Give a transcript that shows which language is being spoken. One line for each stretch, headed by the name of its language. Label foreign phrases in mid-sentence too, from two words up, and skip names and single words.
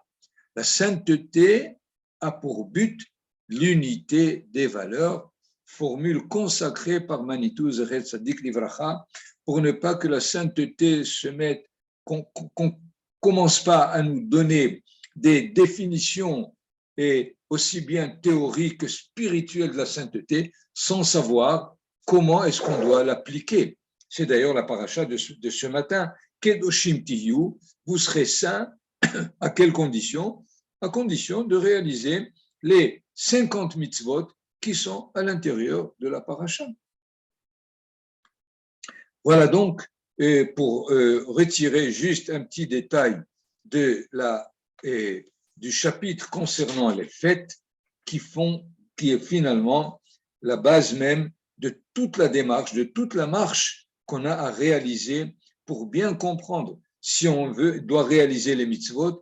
French: La sainteté a pour but l'unité des valeurs, formule consacrée par Manitou
Hebrew: זכר צדיק לברכה,
French: pour ne pas que la sainteté se mette qu'on commence pas à nous donner des définitions et aussi bien théoriques que spirituelles de la sainteté sans savoir comment est-ce qu'on doit l'appliquer. C'est d'ailleurs la paracha de ce matin.
Hebrew: קדושים תהיו,
French: vous serez saints, à quelles conditions? À condition de réaliser les 50 mitzvot qui sont à l'intérieur de la paracha. Voilà donc, pour retirer juste un petit détail du chapitre concernant les fêtes qui est finalement la base même de toute la démarche, de toute la marche qu'on a à réaliser pour bien comprendre si on doit réaliser les mitzvot.